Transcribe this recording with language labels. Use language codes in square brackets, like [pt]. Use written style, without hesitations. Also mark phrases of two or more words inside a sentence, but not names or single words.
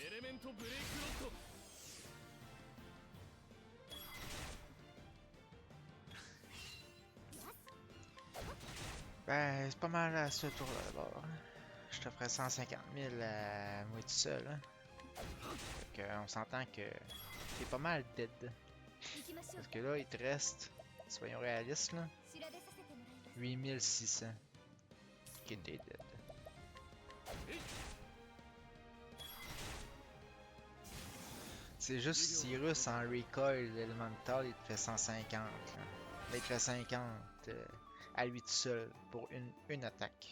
[ja] エレメントブレイクロッド。 [fr] Ben, c'est pas mal à ce tour-là d'abord. Je te ferais 150 000 à moi tout seul. Hein. Fait que, on s'entend que t'es pas mal dead. [ja] 行きましょう [fr] Parce que là, il te reste, soyons réalistes, là, [ja] 調べさせてもらいます [fr] 8600 qui était dead. C'est juste Cyrus en [en] recoil elemental, [fr] il te fait 150. Là. Là, il te fait 50 à lui tout seul pour une attaque.